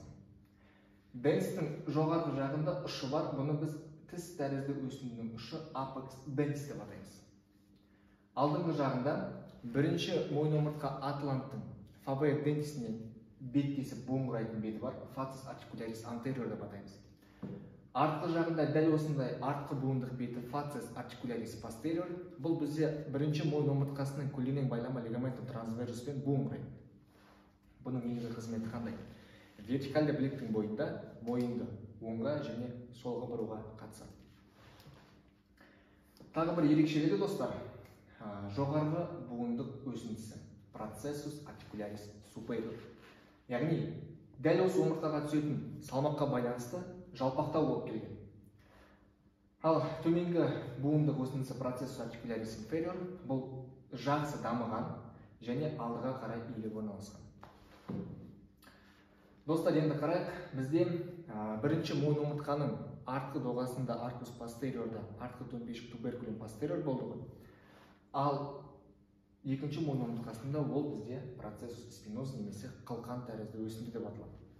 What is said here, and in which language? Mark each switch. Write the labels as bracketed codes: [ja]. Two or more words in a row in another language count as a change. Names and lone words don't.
[kk] Денстің жоғарғы жағында ұшы бар, бұны біз тіс тәрізді өсіндінің ұшы [la] apex dens [kk] деп атаймыз. Алдыңғы жағында бірінші мойын омыртқа атланттың [la] fovea dentis [kk] беттесіп буын құрайтын беті бар, [la] facies articularis anterior деп атаймыз. [kk] Артқы жағында дәл осындай артқы буындық беті [la] facies articularis posterior. [kk] Бұл бізде бірінші мойын омыртқасының көлденең байлама [la] ligamentum transversus [kk] буын құрайды. Бұның негізгі қызметі қандай? Вертикальды біліктің бойында мойынды оңға және солға бұруға қатысады. Тағы бір ерекшелігі достар, жоғарғы буындық өсіндісі [la] processus articularis superior. [kk] Яғни, дәл осы омыртқаға түсетін салмаққа байланысты жалпақтау болып келген. Ал төменгі буындық өсіндісі [la] processus articularis inferior [kk] бұл жақсы дамыған және алдыға қарай иіліп орналасқан. Достар, енді қарайық. Бізде бірінші мойын омыртқаның артқы доғасында [la] arcus posterior [kk] артқы төмпешік [la] tuberculum posterior [kk] болды ғой. Ал екінші мойын омыртқасында ол бізде [la] processus spinosus [kk] немесе қылқан тәрізді өсінді деп аталады.